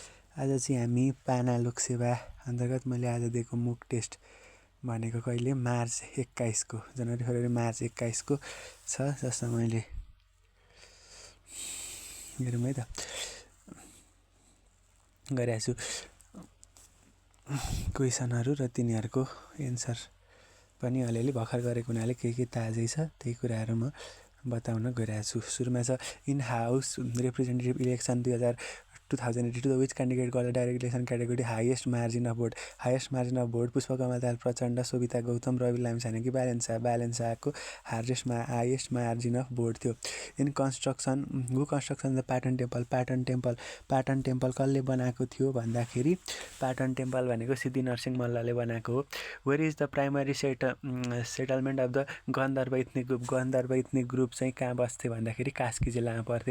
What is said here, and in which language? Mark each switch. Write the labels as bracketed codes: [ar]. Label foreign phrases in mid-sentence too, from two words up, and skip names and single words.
[ne] आज चाहिँ हामी पाना लोकसेवा अन्तर्गत मैले आज दिएको [en] mock test [ne] भनेको कहिले मार्च 21 जनवरी फेब्रुअरी मार्च 21 छ, जसमा मैले हेरौँ है त गरेको छु क्वेसनहरू र तिनीहरूको एन्सर पनि अलिअलि भर्खर गरेको हुनाले के ताजै छ त्यही कुराहरू म बताउन गइरहेको छु। सुरुमा छ [en] in House Representative election 2082 which candidate got the direct election category highest margin of vote पुष्पकमल दाहाल प्रचण्ड, सोभिता गौतम, रवि लामिछाने कि बालेन्साको highest margin of vote थियो। in construction the Patan Temple [ne] कसले बनाएको थियो भन्दाखेरि पाटन टेम्पल भनेको सिद्धि नरसिंह मल्लले बनाएको हो। [en] where is the primary settlement of the Gandharva ethnic group [ne] चाहिँ कहाँ बस्थे भन्दाखेरि कास्की जिल्लामा पर्थे।